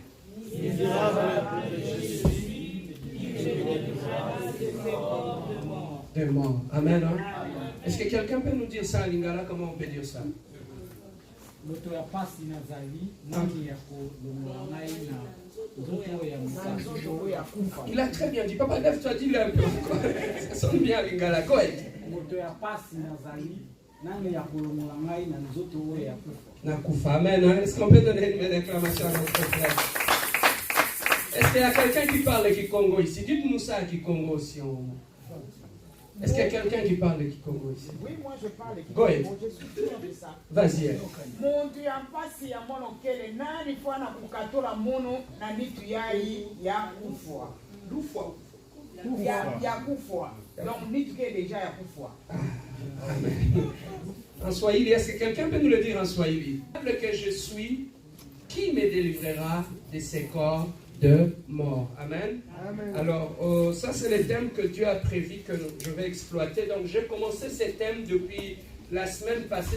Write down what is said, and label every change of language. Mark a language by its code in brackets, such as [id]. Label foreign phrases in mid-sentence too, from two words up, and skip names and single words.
[fr] Misérable que je suis, qui me délivrera de ces corps de mort. Amen. Hein? Est-ce que quelqu'un peut nous dire ça en lingala? Comment on peut dire ça? Il a très bien dit. Papa, lève-toi, dis-le un peu. Ça sonne bien, Lingala. [en] Go ahead. [ln] Nakufa. Amen. [fr] Est-ce qu'on peut donner une déclamation à notre frère? Est-ce qu'il y a quelqu'un qui parle le Congo ici? Dites-nous ça, Kikongo aussi. Est-ce qu'il y a quelqu'un qui parle le Kikongo ici? Oui, moi je parle le Kikongo. Je suis sûr de ça. Vas-y. Mon Dieu, [kg] en passe ya mono kele nani fois na kukatola mono na nitu yai ya kufwa. Lufwa. Ya kufwa. Donc nitu ke déjà ya kufwa. [fr] En Swahili, est-ce que quelqu'un peut nous le dire en Swahili? Que je suis, qui me délivrera de ces corps de mort? Amen. Amen. Alors, ça c'est le thème que Dieu a prévu que je vais exploiter. Donc, j'ai commencé ces thèmes depuis la semaine passée.